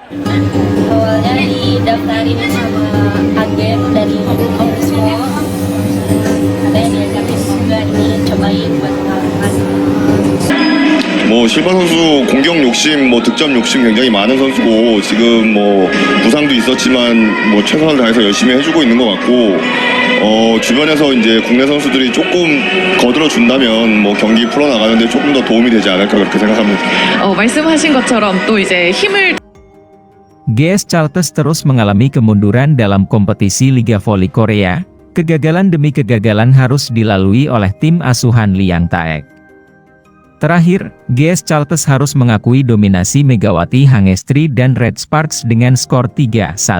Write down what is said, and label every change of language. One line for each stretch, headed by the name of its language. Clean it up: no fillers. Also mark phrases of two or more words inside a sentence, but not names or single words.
Indonesian: Awalnya didaftarin sama agen dari Ombudsman, ada yang diajakin juga dicobain buat pengalaman.
Korean: 뭐 실바 선수 공격 욕심, 뭐 득점 욕심 굉장히 많은 선수고 지금 뭐 부상도 있었지만 뭐 최선을 다해서 열심히 해주고 있는 것 같고 주변에서 이제 국내 선수들이 조금 거들어 준다면 뭐 경기 풀어 나가는데 조금 더 도움이 되지 않을까 그렇게 생각합니다. 말씀하신 것처럼 또 이제 힘을
Indonesian: GS Chalters terus mengalami kemunduran dalam kompetisi Liga Voli Korea. Kegagalan demi kegagalan harus dilalui oleh tim asuhan Liang Taek. Terakhir, GS Chalters harus mengakui dominasi Megawati Hangestri dan Red Sparks dengan skor 3-1.